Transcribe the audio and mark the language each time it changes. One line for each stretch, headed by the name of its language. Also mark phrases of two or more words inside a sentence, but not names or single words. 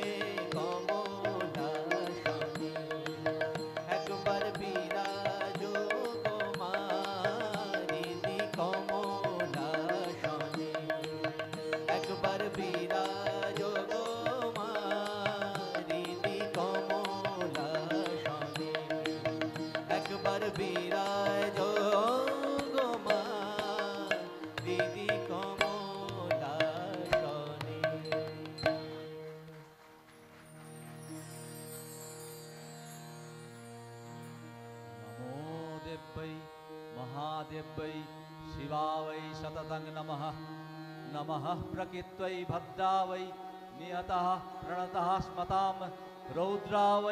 Bangla: কমলাসনে একবার বিরাজ গো মা হৃদি কমলাসনে একবার বিরাজ গো মা হৃদি কমলাসনে একবার বিরাজ গো মা হৃদি কমলাসনে
Sanskrit: नमो देव्यै महादेव्यै शिवावै शततं नमः नमः प्रकृत्यै भद्रावै नियतः प्रणतः स्मतां रौद्रावै